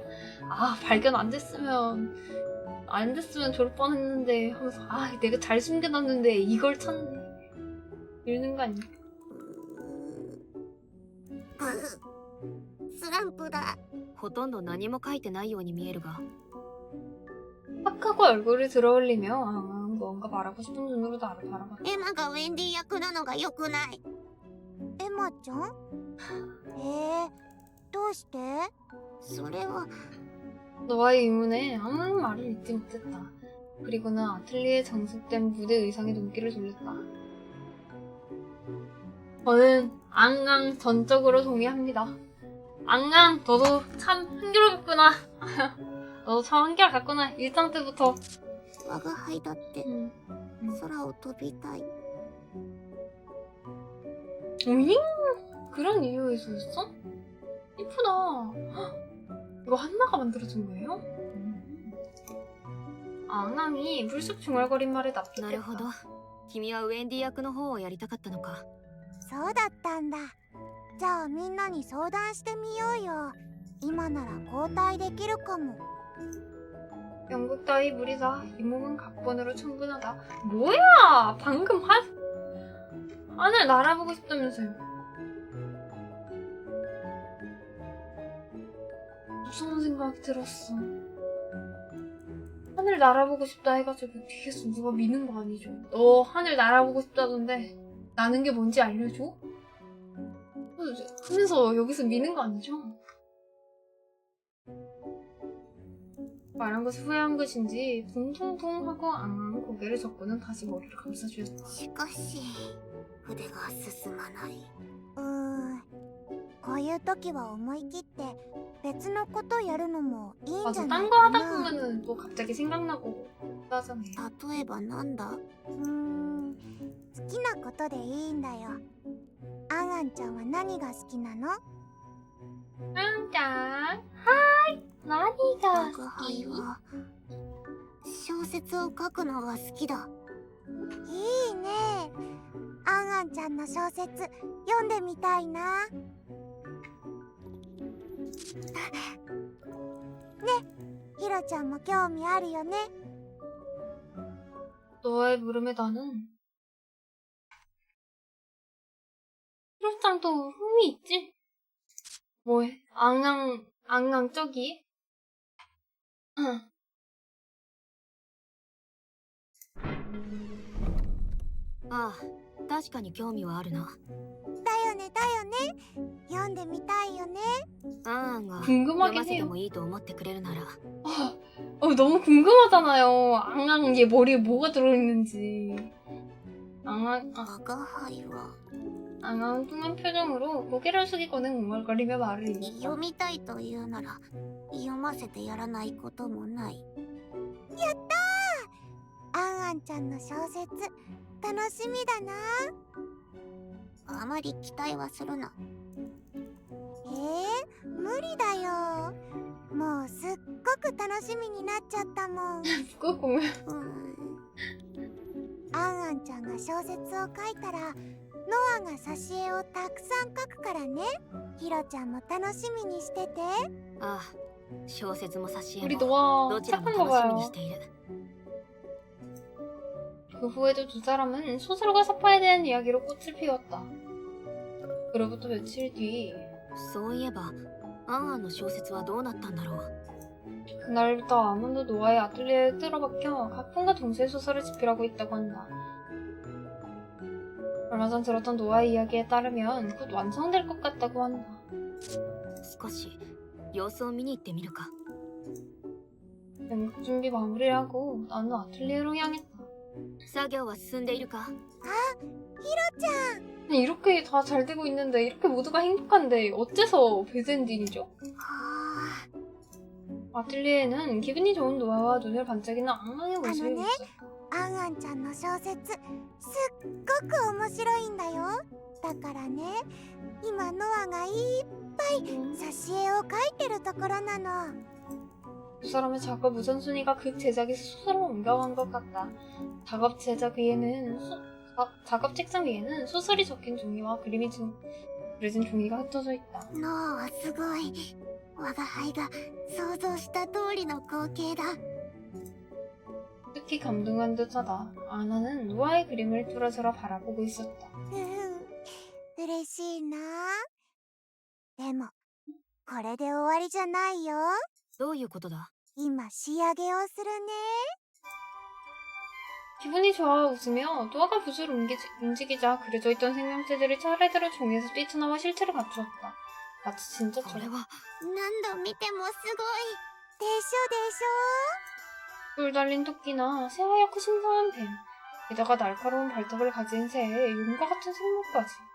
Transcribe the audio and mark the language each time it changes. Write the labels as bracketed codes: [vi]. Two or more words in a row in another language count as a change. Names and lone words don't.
[ko] 아 발견 안 됐으면 좋을 뻔했는데 하면서 내가 잘 숨겨놨는데 이걸 찾네 이러는 거 아니야? [ja] スランプだ。ほとんど何も書いてないように見えるが。 [ko] 팍 하고 얼굴을 들어올리며 앙앙 뭔가 말하고 싶은 눈으로 나를 바라봤다. [ja] エマがウェンディ役なのが良くない。エマちゃん？どうして？それは [ko] 너와의 의문에 아무 말을 잊지 못했다. 그리고는 아틀리에 장식된 무대 의상에 눈길을 돌렸다. 저는 앙앙 전적으로 동의합니다. 앙앙 너도 참 한결같구나. 너도 참 한결같구나. 일상 때부터. [ja] 我が輩だって空を飛びたい。 [ko] 오잉? 그런 이유에서였어? 이쁘다. 이거 한나가 만들어준 거예요? 앙앙이 불쑥 중얼거린 말에 [ja] なるほど。 [ko] 납득했다. [ja] 君はウェンディ役の方をやりたかったのか。そうだったんだ。じゃあみんなに相談してみようよ。今なら交代できるかも。 [ko] 영국 따위 무리다. 이 몸은 각본으로 충분하다. 뭐야! 방금 하늘 날아보고 싶다면서요. 무서운 생각이 들었어. 하늘 날아보고 싶다 해가지고 뒤에서 누가 미는 거 아니죠? 너 하늘 날아보고 싶다던데 나는 게 뭔지 알려줘? 하면서 여기서 미는 거 아니죠? 말한 것을 후회한 것인지 붕붕붕 하고 앙앙 고개를 젓고는 다시 머리를 감싸주었다. [ja] しかし筆が進まない。こういう時は思い切って別のことやるのもいいんじゃ [ko] 맞아, [ja] ない [ko] 딴 거 [ja] か [ko] 하다 [ja] な。 [ko] 보면은 또 갑자기 생각나고 하잖아요. [ja] 例えばなんだ？好きなことでいいんだよ。アンアンちゃんは何が好きなの？ 짱짱 하이 나니가 我が輩は小説を書くのが好きだ。いいね。アンアンちゃんの小説読んでみたいな。ね、ヒロちゃんも興味あるよね。 [ko] 너의 물음에 나는 히로짱도 흥미 있지? 뭐해? 앙앙 저기? 응. [ja] ああ、確かに興味はあるな。だよネだよね。読んでみたいよね。アンアンが読 [ko] 궁금하긴 [ja] ませて [ko] 해요. [ja] もいいと思ってくれるなら [ko] 너무 궁금하잖아요. 앙앙 얘 머리에 뭐가 들어있는지. 앙앙, [ja] 我が輩は [ko] 앙앙뚱한 표정으로 고개를 숙이고는 웅얼거리며 말을 이었다. [ja] 読みたいというなら読ませてやらないこともない。やったー、あんあんちゃんの小説楽しみだな。あまり期待はするな。無理だよ。もうすっごく楽しみになっちゃったもん。 [ko] 그거 보면 [ja] あんあんちゃんが小説を書いたらノアが挿絵をたくさん書くからね。ひろちゃんも楽しみにしてて。ああ小説も挿絵 [ko] 우리 [ja] も [ko] 노아 [ja] どちらも [ko] 착한가 [ja] 楽しみに [ko] 봐요. [ja] している [ko] 그 후에도 두 사람은 소설과 사파에 대한 이야기로 꽃을 피웠다. 그로부터 며칠 뒤 [ja] そういえばアンアンの小説はどうなったんだろう [ko] 그날부터 아몬도 노아의 아틀리에에 틀어박혀 각본과 동시에 소설을 집필하고 있다고 한다. 얼마 전 들었던 노아의 이야기에 따르면 곧 완성될 것 같다고 한다. [ja] 少し様子を見に行ってみるか [ko] 연극 준비 마무리를 하고 나는 아틀리에로 향했다. [ja] 作業は進んでいるか [ko] 아니, 이렇게 다 잘 되고 있는데 이렇게 모두가 행복한데 어째서 배드엔딩이죠? [ja] は [ko] 아틀리에는 기분이 좋은 노아와 눈을 반짝이는 앙앙의 모습이 네? 있었다. [ja] あ、あんあんちゃんの小説すっごく面白いんだよ。だからね、今ノアがいっぱい挿絵を描いてるところなの。 [ko] 두 사람의 작업 우선순위가 극 제작에서 소설로 옮겨간 것 같다. 작업 제작 위에는 작업 책상 위에는 소설이 적힌 종이와 그려진 종이가 흩어져 있다. [ja] ノアはすごい。我が輩が想像した通りの光景だ。 [ko] 특히 감동한 듯하다. 아나는 노아의 그림을 뚫어져라 바라보고 있었다. [ja] 嬉しいな。でも、これで終わりじゃないよ。どういうことだ今仕上げをするね。 [ko] 기분이 좋아 웃으며 노아가 붓을 움직이자 그려져 있던 생명체들이 차례대로 종이에서 뛰쳐나와 실체를 갖추었다. 마치 [ja] これ [ko] 진짜처럼. [ja] は何度見てもすごい。でしょでし [ko] 뿔 달린 토끼나 새하얗고 신선한 뱀, 게다가 날카로운 발톱을 가진 새, 용과 같은 생물까지.